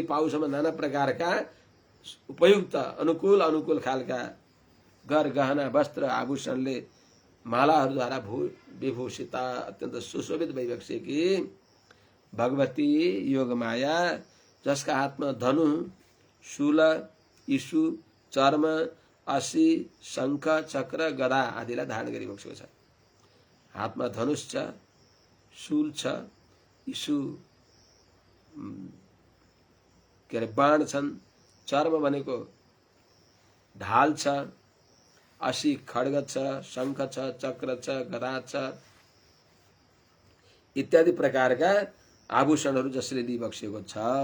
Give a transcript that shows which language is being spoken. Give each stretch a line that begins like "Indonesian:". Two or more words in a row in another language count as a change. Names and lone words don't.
Nepali: पाउसम्म नाना प्रकारका उपयुक्त अनुकूल अनुकूल खालका गर गहना वस्त्र आभूषणले मालाहरूद्वारा विभूषिता अत्यन्त सुशोभित भइबक्सेकी भगवती योगमाया, जसका हातमा धनु शूल इशु चर्म असी शंख चक्र गदा आदिलाई धारण गरिबक्सेको छ। हातमा धनुष छ, शूल छ, इशु के अरे बाण छन्, चर्म भनेको ढाल छ, असी खड्ग छ, शंख छ, चक्र छ, गदा छ, इत्यादि प्रकारका आभूषणहरू जसले लिइबक्सेको छ।